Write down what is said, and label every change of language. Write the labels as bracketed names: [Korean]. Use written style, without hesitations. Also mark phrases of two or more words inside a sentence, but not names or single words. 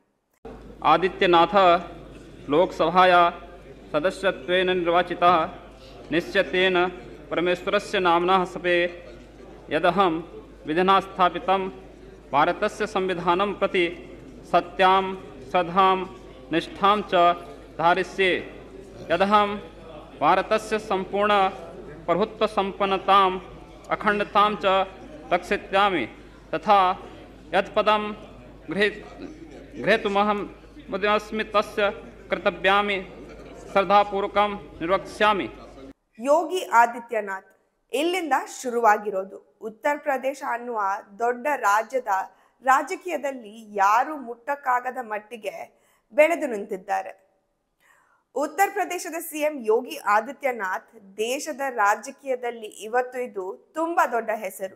[Sanskrit] ಆದಿತ್ಯನಾಥ ಲೋಕಸಭಾಯ ಸದಸ್ಯತ್ವೇನ ನಿರ್ವಾಚಿತಃ ನಿಶ್ಚಿತೇನ ಪರಮೇಶ್ವರಸ್ಯ ನಾಮ್ನಃ ಸಪೇ ಯದಹಂ ವಿಧಿನಾ ಸ್ಥಾಪಿತಂ ಭಾರತಸ್ಯ ಸಂವಿಧಾನಂ ಪ್ರತಿ ಸತ್ಯಾಂ ಶ್ರದ್ಧಾಂ ನಿಷ್ಠಾಂ ಚ ಧಾರಯಿಷ್ಯೆ यदहम भारतस्य संपूर्ण प्रभुत्व संपन्नताम् अखंडतां च रक्षिष्यामि तथा यत्पदं गृहीतुमहं मुद्यस्मि तस्य कर्तव्यानि श्रद्धापूर्वकं निर्वक्ष्यामि. [Kannada] ಯೋಗಿ ಆದಿತ್ಯನಾಥ್ ಇಲ್ಲಿಂದ ಶುರುವಾಗಿರೋದು. ಉತ್ತರ ಪ್ರದೇಶ ಅನ್ನುವ ದೊಡ್ಡ ರಾಜ್ಯದ ರಾಜಕೀಯದಲ್ಲಿ ಯಾರು ಮುಟ್ಟಕ್ಕಾಗದ ಮಟ್ಟಿಗೆ ಬೆಳೆದು ನಿಂತಿದ್ದಾರೆ. ಉತ್ತರ ಪ್ರದೇಶದ ಸಿಎಂ ಯೋಗಿ ಆದಿತ್ಯನಾಥ್ ದೇಶದ ರಾಜಕೀಯದಲ್ಲಿ ಇವತ್ತು ಇದು ತುಂಬಾ ದೊಡ್ಡ ಹೆಸರು.